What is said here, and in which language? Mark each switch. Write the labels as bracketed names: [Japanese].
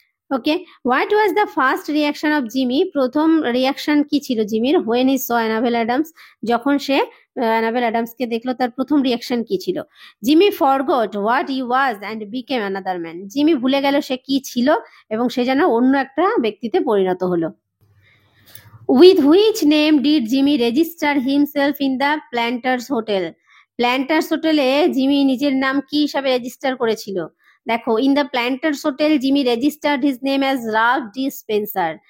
[English] okay, what was the first reaction of Jimmy, [Bangla] প্রথম reaction কি ছিল জিমির? [English] when he saw Annabel Adams, [Bangla] যখন সে enable অ্যাডামসকে দেখলো তার প্রথম রিয়াকশন কি ছিল? [English] Jimmy forgot what he was and became another man, [Bangla] Jimmy ভুলে গেল সে কি ছিল এবং সে যেন অন্য একটা ব্যক্তিতে পরিণত হলো। [English] With which name did Jimmy register himself in the Planters Hotel? [Bangla] Planters হোটেলে জিমি নিজের নাম কি হিসাবে রেজিস্টার করেছিল? [English] দেখো, in the Planters hotel Jimmy registered his name as Ralph D Spencer.